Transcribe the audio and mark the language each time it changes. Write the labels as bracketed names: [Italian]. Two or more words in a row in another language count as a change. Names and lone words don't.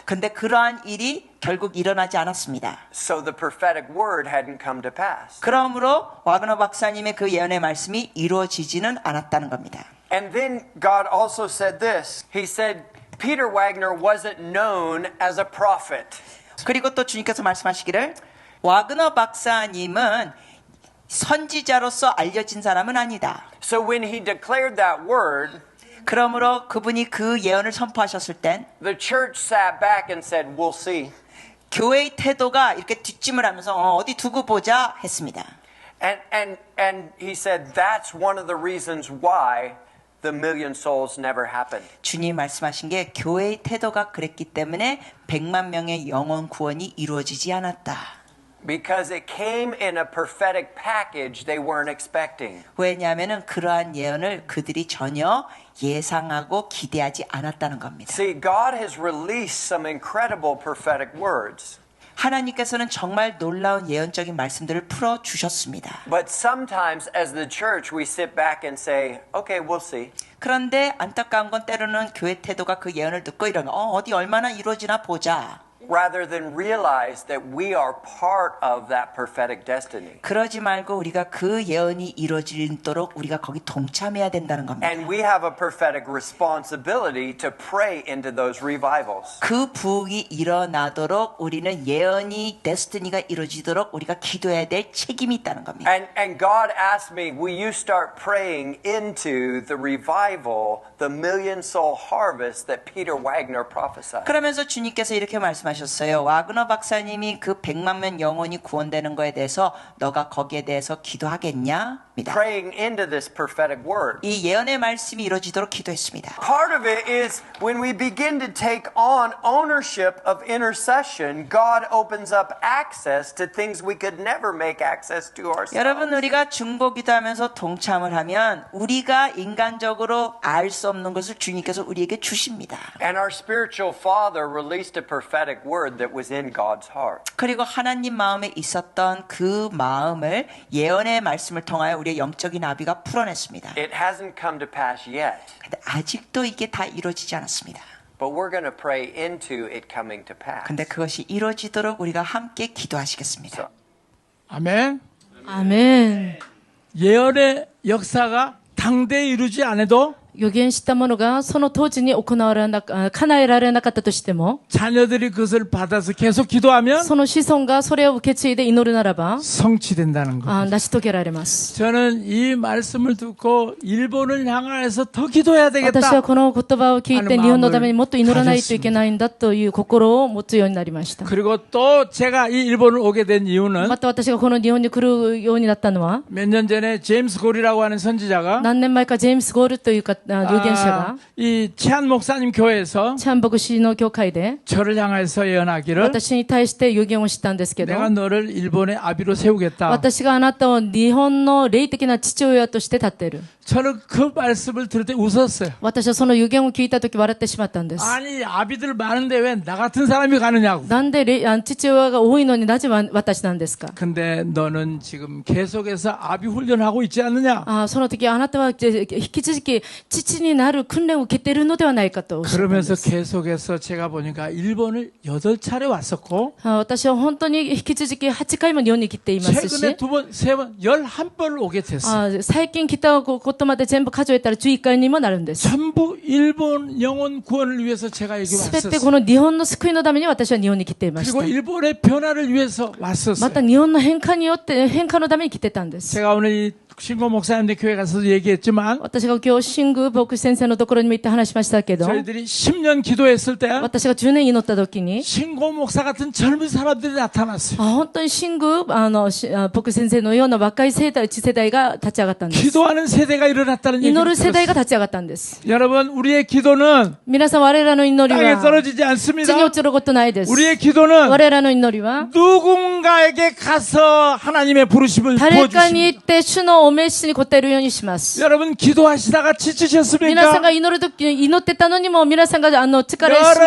[Korean] 근데 그러한 일이 결국 일어나지 않았습니다. [English] So the prophetic word hadn't come to pass. [Korean] 그러므로 와그너 박사님의 그 예언의 말씀이 이루어지지는 않았다는 겁니다. [English] And then God also said this. He said, Peter Wagner wasn't known as a prophet. [Korean] 그리고 또 주님께서 말씀하시기를 와그너 박사님은 선지자로서 알려진 사람은 아니다. [English] So when he declared that word, [Korean] 그러므로 그분이 그 예언을 선포하셨을 땐 [English] the church sat back and said, "We'll see." [Korean] 교회의 태도가 이렇게 뒷짐을 하면서 어디 두고 보자 했습니다. [English] And he said that's one of the reasons why the million souls never happened. [Korean] 주님이 말씀하신 게 교회의 태도가 그랬기 때문에 100만 명의 영혼 구원이 이루어지지 않았다. [English] Because it came in a prophetic package they weren't expecting. [Korean] 왜냐하면 그러한 예언을 그들이 전혀 예상하고 기대하지 않았다는 겁니다. [English] See, God has released some incredible prophetic words. [Korean] 하나님께서는 정말 놀라운 예언적인 말씀들을 풀어 주셨습니다. [English] But sometimes as the church we sit back and say, "Okay, we'll see." [Korean] 그런데 안타까운 건 때로는 교회 태도가 그 예언을 듣고 이러면 어디 얼마나 이루어지나 보자. [English] Rather than realize that we are part of that prophetic destiny. [Korean] 그러지 말고 우리가 그 예언이 이루어지도록 우리가 거기 동참해야 된다는 겁니다. [English] And we have a prophetic responsibility to pray into those revivals. [Korean] 그 부흥이 일어나도록 우리는 예언이 데스티니가 이루어지도록 우리가 기도해야 될 책임이 있다는 겁니다. [English] And God asked me, will you start praying into the revival, the million soul harvest that Peter Wagner prophesied? [Korean] 그러면서 주님께서 이렇게 말씀하셨어요. 와그너 박사님이 그 100만 명 영혼이 구원되는 거에 대해서 너가 거기에 대해서 기도하겠냐? [English] Praying into this prophetic word. [Korean] 이 예언의 말씀이 이루어지도록 기도했습니다. [English] Part of it is when we begin to take on ownership of intercession, God opens up access to things we could never make access to ourselves. [Korean] 여러분 우리가 중보기도하면서 동참을 하면 우리가 인간적으로 알 수 없는 것을 주님께서 우리에게 주십니다. [English] And our spiritual father released a prophetic word that was in God's heart. [Korean] 그리고 하나님 마음에 있었던 그 마음을 예언의 말씀을 통하여 우리의 영적인 아비가 풀어냈습니다. [English] It hasn't come to pass yet. [Korean] 근데 아직도 이게 다 이루어지지 않았습니다. [English] But we're going to pray into it coming to pass. [Korean] 근데 그것이 이루어지도록 우리가 함께 기도하시겠습니다. 아멘. 아멘. 예언의 역사가 당대에 이루지 않아도 [Japanese] 予言したものがその当時に叶えられなかったとしても [Korean] 자녀들이 그것을 받아서 계속 기도하면 [Japanese] その子孫がそれを受け継いで祈るならば [Korean] 성취된다는 거. [Japanese] 成し遂げられます。 [Korean] 저는 이 말씀을 듣고 일본을 향해서 더 기도해야 [Japanese] 私 [Korean] 되겠다. [Japanese] はこの言葉を聞いて日本のためにもっと祈らないといけないんだという心を持つようになりました。 [Korean] 그리고 또 제가 이 일본을 오게 된 이유는 [Japanese] また私がこの日本に来るようになったのは [Korean] 몇 년 전에 제임스 골이라고 하는 선지자가 [Japanese] 何年前かジェームス・ゴールという預言者が [Korean] 이 치안 목사님 교회에서 [Japanese] チャン牧師の教会で [Korean] 저를 향해서 예언하기를 [Japanese] 私に対して預言をしたんですけど [Korean] 내가 너를 일본의 아비로 세우겠다. [Japanese] 私があなたを日本の霊的な父親として立っている。 [Korean] 저는 그 말씀을 들을 때 웃었어요. [Japanese] 私はその預言を聞いたとき笑ってしまったんです。 [Korean] 아니 아비들 많은데 왜 나 같은 사람이 가느냐고. [Japanese] なんで父親が多いのになぜ私なんですか [Korean] 근데 너는 지금 계속해서 아비 훈련하고 있지 않느냐. [Japanese] その時あなたは引き続き父になる訓練を受けているのではないかとおっしゃったんで [Korean] 그러면서 [Japanese] す。 [Korean] 계속해서 제가 보니까 일본을 8차례 왔었고 [Japanese] 私は本当に引き続き8回も日本に来ていますし [Korean] 최근에 2번, 3번, 11번을 오게 됐어요. [Japanese] 最近来たことまで全部数えたら11回にもなるんです。 [Korean] 전부 일본 영혼 구원을 위해서 제가 여기 [Japanese] すべてこ [Korean] 왔었어요. [Japanese] の日本の救いのために私は日本に来ていまし [Korean] 그리고 [Japanese] た。 [Korean] 일본의 변화를 위해서 [Japanese] ま [Korean] 왔었어요. [Japanese] た日本の変化によって変化のために来てたんです。 [Korean] 제가 오늘 이 신고 목사님들 교회 가서도 얘기했지만 [Japanese] 私が今日新宮牧師先生のところにも行って話しましたけど [Korean] 저희들이 10년 기도했을 때 [Japanese] 私が10年祈った時に [Korean] 신고 목사 같은 젊은 사람들이 나타났어요. [Japanese] 本当に新宮牧師先生のような若い世代次世代が立ち上がったんです [Korean] 기도하는 세대가 일어났다는 [Japanese] 祈 [Korean] 얘기를 [Japanese] る世代 [Korean] 들었어요. [Japanese] が立ち上がったんです [Korean] 여러분 우리의 기도는 [Japanese] 皆さん我らの祈り [Korean] 땅에 [Japanese] は [Korean] 떨어지지 [Japanese] 地に [Korean] 않습니다. [Japanese] 落ちることないです [Korean] 우리의 기도는 [Japanese] 我らの祈りは [Korean] 누군가에게 가서 하나님의 부르심을 [Japanese] 誰かに [Korean] 부어주십니다. [Japanese] 行って主のお召しに応えるようにします [Korean] 여러분 기도하시다가 [Japanese] 皆さん [Korean] 지치셨습니까? [Japanese] が祈る時に祈ってたのにも皆さんが疲れてしまっ